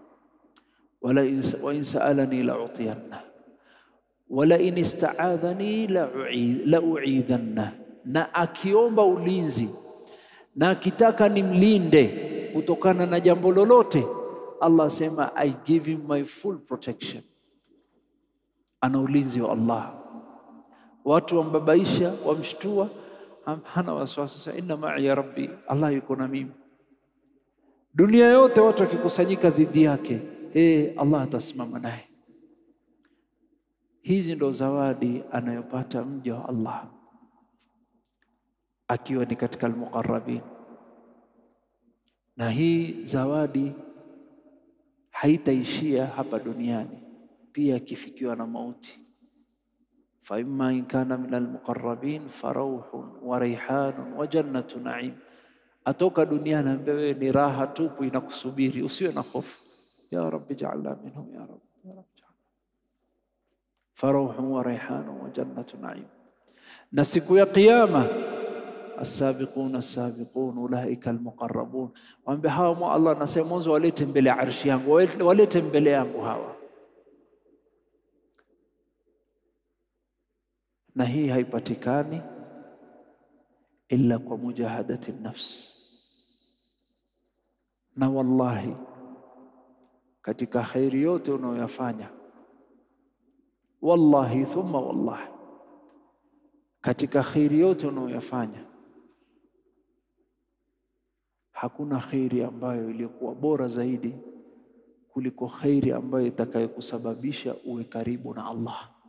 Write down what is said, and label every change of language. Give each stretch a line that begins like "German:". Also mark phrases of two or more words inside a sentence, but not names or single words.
Arabic: وإن سألني لأعطينه ولئن استعاذني لأعيذنه.
Swahili: Na akiomba ulinzi na akitaka nimlinde kutokana na jambo lolote, Allah sema
English: I give him my full protection.
Swahili: Ana ulinzi wa Allah. Watu wambabaisha, wamshtua, hana wasiwasi, sasa
Arabic: إن معي يا ربي,
Swahili: Allah yuko na mimi. Dunia yote watu wakikusanyika dhidi yake, Allah atasimama naye. Hizi ndo zawadi anayopata mja wa Allah akiwa ni katika al-muqarrabin. Na hii zawadi haitaishia hapa duniani, pia kifikiwa na mauti.
Arabic: فأما إن كان من المقربين فروح وريحان وجنة نعيم.
Swahili: Atoka duniani ambaye ni raha tupu inakusubiri, usiwe na hofu.
Arabic: يا ربي اجعلنا منهم يا ربي يا ربي اجعلنا فروح وريحان وجنة نعيم.
Swahili: Na siku ya kiyama,
Arabic: السابقون السابقون أولئك المقربون.
Swahili: Waambie hawa Allah anasema mwanzo walete mbele ya arshi yangu, walete mbele yangu hawa. Na hii haipatikani illa kwa
Arabic: مجاهدة النفس.
Swahili: Na wallahi katika khairi yote unayoyafanya,
Arabic: والله ثم والله,
Swahili: katika khairi yote unayoyafanya, hakuna khairi ambayo iliyokuwa bora zaidi kuliko khairi ambayo itakayokusababisha uwe karibu na Allah.